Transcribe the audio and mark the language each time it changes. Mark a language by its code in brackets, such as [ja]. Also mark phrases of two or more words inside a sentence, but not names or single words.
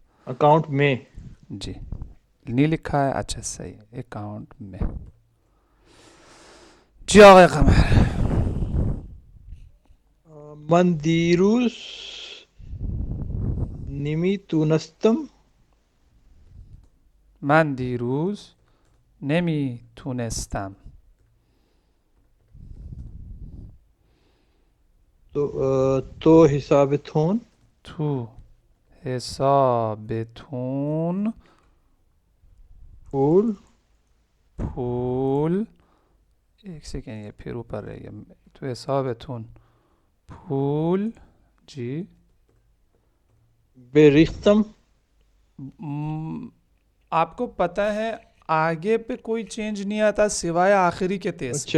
[hi] अकाउंट में। जी, नहीं लिखा है, अच्छा सही, अकाउंट में। जी आगे कमर। [fa] من دیروز نمیتونستم من دیروز نمیتونستم. تو حسابتون تو حسابتون फूल [hi] फूल, एक सेकेंड ये फिर ऊपर रह गया, तो ऐसा बेथुन, फूल जी, बेरिस्तम। आपको पता है आगे पे कोई चेंज नहीं आता सिवाय आखिरी के तेस में,